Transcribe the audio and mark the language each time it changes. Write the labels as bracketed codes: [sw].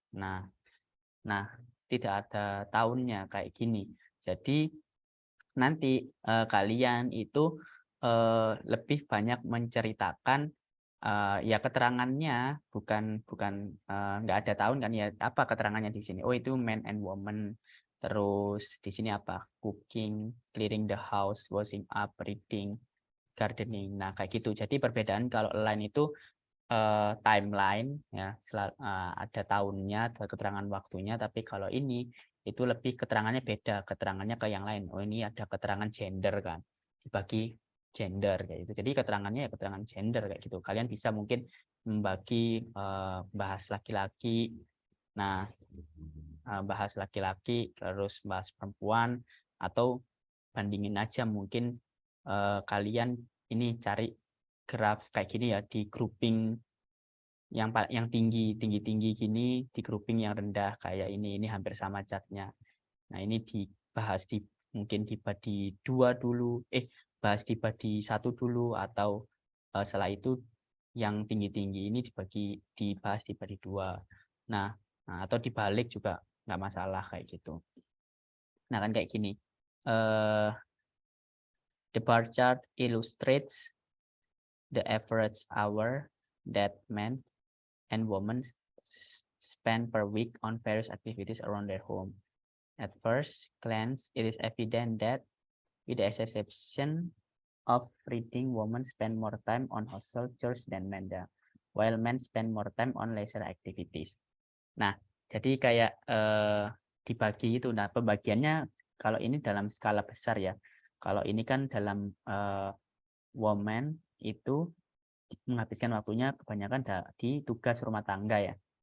[id] Nah, tidak ada tahunnya kayak gini. Jadi nanti kalian itu lebih banyak menceritakan ya keterangannya bukan nggak ada tahun kan ya, apa keterangannya di sini? Oh, itu [en] man and woman. [id] Terus di sini apa? [en] Cooking, clearing the house, washing up, reading, gardening. [id] Nah, kayak gitu. Jadi perbedaan kalau line itu timeline ya, ada tahunnya, ada keterangan waktunya, tapi kalau ini itu lebih keterangannya beda, keterangannya ke yang lain. Oh, ini ada keterangan gender kan, dibagi gender kayak gitu. Jadi keterangannya ya keterangan gender kayak gitu. Kalian bisa mungkin membagi bahas laki-laki. Nah, bahas laki-laki terus bahas perempuan, atau bandingin aja mungkin kalian ini cari graf kayak gini ya, di grouping yang tinggi gini, di grouping yang rendah kayak ini hampir sama catnya. Nah, ini dibahas mungkin dibagi 2 dulu, bahas dibagi 1 dulu, atau setelah itu yang tinggi ini dibahas dibagi 2. Nah, atau dibalik juga nggak masalah kayak gitu. Nah, kan kayak gini. [en] The bar chart illustrates the average hour that men and women spend per week on various activities around their home. At first glance, it is evident that, with the exception of reading, women spend more time on household chores than men, while men spend more time on leisure activities. [id] Nah, jadi kayak dibagi itu. Nah, pembagiannya kalau ini dalam skala besar ya. Kalau ini kan dalam woman itu menghabiskan waktunya kebanyakan di tugas rumah tangga ya.